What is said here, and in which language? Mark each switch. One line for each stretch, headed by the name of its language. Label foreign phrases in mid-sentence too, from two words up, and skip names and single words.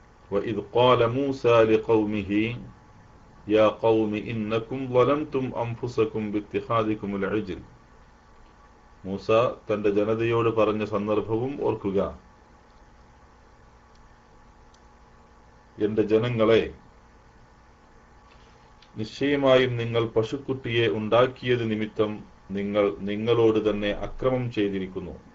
Arabic: وإذ قال موسى لقومه يا قوم إنكم ظلمتم أنفسكم باتخاذكم العجل.
Malayalam: മൂസ തന്റെ ജനതയോട് പറഞ്ഞ സന്ദർഭവും ഓർക്കുക. എന്റെ ജനങ്ങളെ, നിശ്ചയമായും നിങ്ങൾ പശുക്കുട്ടിയെ ഉണ്ടാക്കിയത് നിമിത്തം നിങ്ങൾ നിങ്ങളോട് തന്നെ അക്രമം ചെയ്തിരിക്കുന്നു.